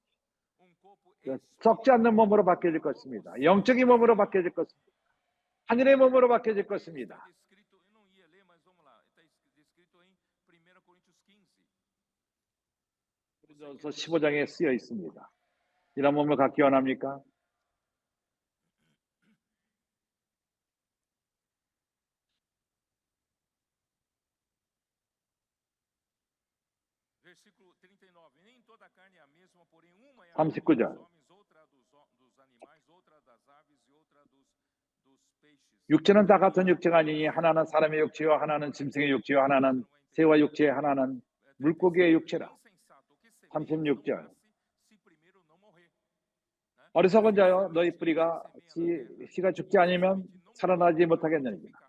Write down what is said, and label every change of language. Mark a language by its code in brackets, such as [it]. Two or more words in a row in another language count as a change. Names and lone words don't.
[ko] 썩지 않는 몸으로 바뀌어질 것입니다. 영적인 몸으로 바뀌어질 것입니다. 하늘의 몸으로 바뀌어질 것입니다. 고린도서 15장에 쓰여 있습니다. 이런 몸을 갖기 원합니까? [pt] versículo 39. Nem toda a carne é a mesma, porém uma é a [ko] 39절. [pt] dos homens, outra dos animais, outra das aves e outra dos peixes. [ko] 육체는 다 같은 육체가 아니니 하나는 사람의 육체요 하나는 짐승의 육체요 하나는 새와 육체 하나는 물고기의 육체라. 36절. 어리석은 자여 너희 뿌리가 씨가 죽지 않으면 살아나지 못하겠느냐.